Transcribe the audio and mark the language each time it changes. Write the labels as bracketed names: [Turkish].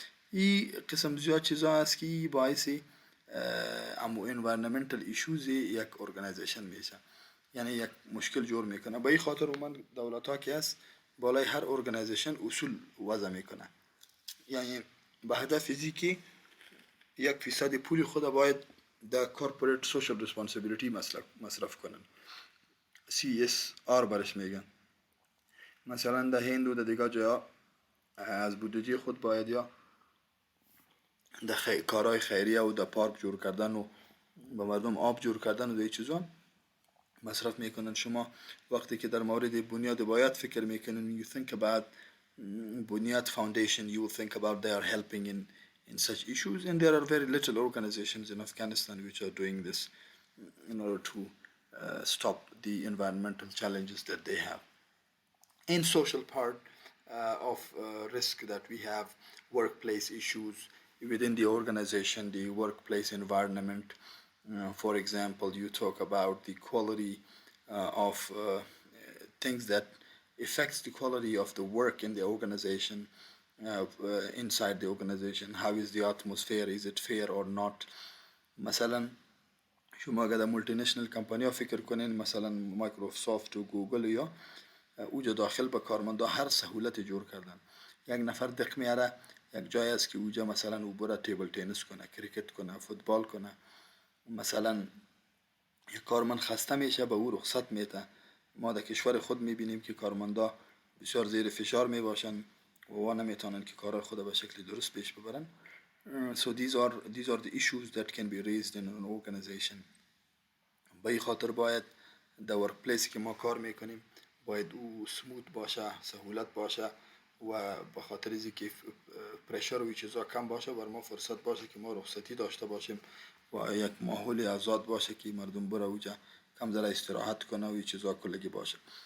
[Persian] این قسم زیاد چیزا هست که باعث امو [English] environmental issues [Persian] یک ارگانیزیشن میشه، یعنی یک مشکل جور میکنه. به این خاطر من دولت ها که هست بالای هر ارگانیزیشن اصول وضع میکنه، یعنی به هدف ازی که 1% پول خود باید در [English] corporate social responsibility [Persian] مصرف کنن. CSR برش میگن. مثلا در هند و در دیگه جا از بودجه خود باید یا در کارهای خیریه و در پارک جور کردن و به مردم آب جور کردن و دیگه چیزا مصرف میکنن. شما وقتی که در مورد بنیاد باید فکر میکنن [English] you think about Bunyad Foundation, you will think about they are helping in such issues, and there are very little organizations in Afghanistan which are doing this in order to stop the environmental challenges that they have. In social part of risk that we have, workplace issues within the organization, the workplace environment. For example, you talk about the quality of things that affects the quality of the work in the organization, inside the organization. How is the atmosphere? Is it fair or not? [Persian] مثلا شما اگر مولتی نشنل کمپانی ها فکر کنین، مثلا مایکروسافت و گوگل یا اوجا داخل به کارمندا هر سهولت جور کردن. یک نفر دق میاره یک جای است که اوجا مثلا او بره تیبل تنیس کنه، کریکت کنه، فوتبال کنه. مثلا یک کارمند خسته میشه به او رخصت میده. ما در کشور خود میبینیم که کارمندا بسیار زیر فشار میباشن و نمیتونن که کار خود به شکل درست پیش ببرن. [English] So these are the issues that can be raised in an organization. [Persian] به این خاطر باید در ورک پلیس که ما کار میکنیم باید او سموت باشه، سهولت باشه و به خاطر از اینکه پرشر و چیزا کم باشه بر ما فرصت باشه که ما رخصتی داشته باشیم و یک ماحول آزاد باشه که مردم بره اوجا کم ذره استراحت کنه و چیزا کلگی باشه.